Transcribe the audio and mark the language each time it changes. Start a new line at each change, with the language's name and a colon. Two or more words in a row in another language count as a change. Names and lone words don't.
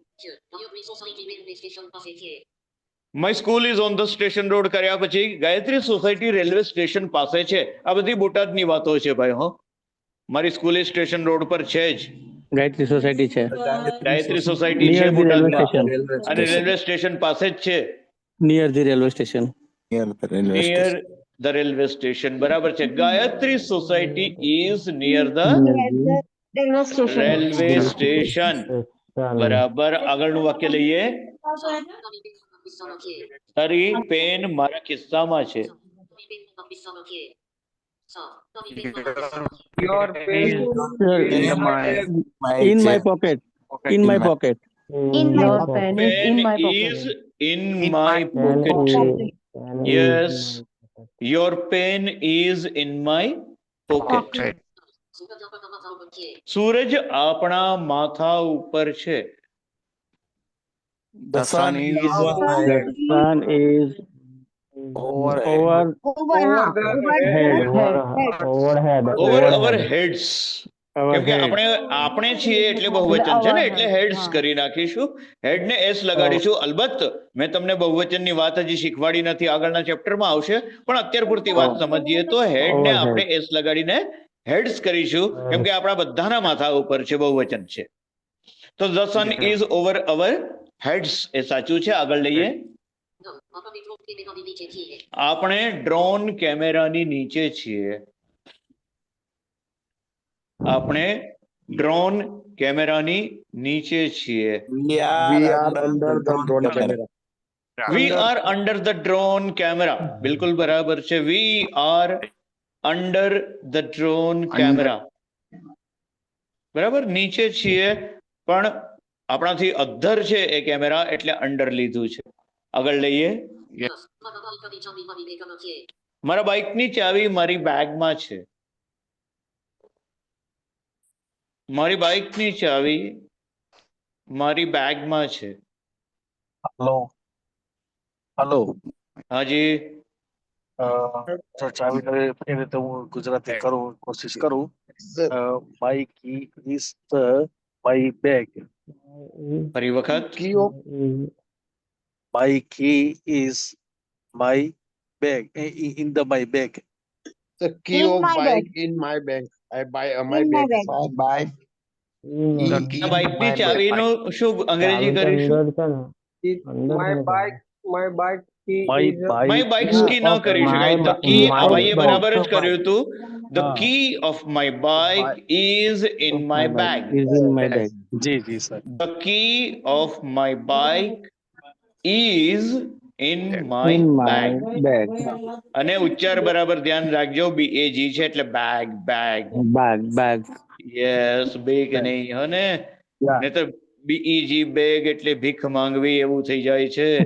English: my school is on the station road
Gujarati: કર્યા પછી ગાયત્રી સોસાયટી રેલવે સ્ટેશન પાસે છે. આ બધી બોટાદની વાતો છે ભાઈ. હો, મારી સ્કૂલ સ્ટેશન રોડ પર છે જ. ગાયત્રી સોસાયટી છે. ગાયત્રી સોસાયટી છે
English: Near the railway
Gujarati: બોટાદમાં,
English: station.
Gujarati: અને રેલવે સ્ટેશન પાસે જ છે.
English: Near the railway station. near the railway નિયર station. the railway station,
Gujarati: બરાબર છે.
English: Gayatri Society is near the Near the railway station. railway station.
Gujarati: બરાબર. આગળનું વાક્ય લઈએ. તારી પેન મારા ખિસ્સામાં છે.
English: Your pen In in my In my pocket. In my pocket. In my your pocket. pen is in my Pen pocket. is in my pocket. Yes, your pen is in my pocket. pocket.
Gujarati: સૂરજ આપણા માથા ઉપર છે.
English: The sun is on my head. Sun is Over over Overhead. over our heads. our
Gujarati: કેમ કે
English: head.
Gujarati: આપણે છીએ એટલે બહુવચન છે ને, એટલે હેડ્સ કરી નાખીશું. હેડ ને એસ લગાડીશું. અલબત્ત મેં તમને બહુવચનની વાત હજી શીખવાડી નથી, આગળના ચેપ્ટરમાં આવશે, પણ અત્યાર પૂરતી વાત સમજીએ તો હેડ ને આપણે એસ લગાડીને હેડ્સ કરીશું, કેમ કે આપણા બધાના માથા ઉપર છે, બહુવચન છે. તો
English: the sun is over our heads
Gujarati: એ સાચું છે. આગળ લઈએ. આપણે ડ્રોન કેમેરાની નીચે છીએ. આપણે ડ્રોન કેમેરાની નીચે છીએ.
English: We are under the drone camera. we are under the drone camera.
Gujarati: બિલકુલ બરાબર છે.
English: we are under the drone camera.
Gujarati: બરાબર, નીચે છીએ, પણ આપણાથી અધ્ધર છે એ કેમેરા, એટલે અંડર લીધું છે. આગળ લઈએ. મારા બાઇકની ચાવી મારી બેગમાં છે. મારી બાઇકની ચાવી મારી બેગમાં છે.
English: Hello. Hello.
Gujarati: હાજી. ચાવી એ રીતે હું ગુજરાતી કરું કોશિશ કરું.
English: My key is my bag.
Gujarati: ફરી વખત.
English: My key is my bag. In the my bag. The key In of my bike in my bag. I buy my In my bag. bag. બાય
Gujarati: આ બાઇકની ચાવીનું શું અંગ્રેજી કરીશું?
English: my bike key My is bike. my bike's key
Gujarati: ન કરી શકાય.
English: the key
Gujarati: આ ભાઈએ બરાબર જ કર્યું હતું.
English: the key of my bike is in my bag. Is in my bag. Ji sir. the key of my bike is in my In my બેગ. bag.
Gujarati: અને ઉચ્ચાર બરાબર ધ્યાન રાખજો. BAG છે એટલે બેગ બેગ.
English: Bag.
Gujarati: યસ બેગ નહીં હો ને. નહીતર BEG બેગ એટલે ભીખ માંગવી એવું થઈ જાય છે.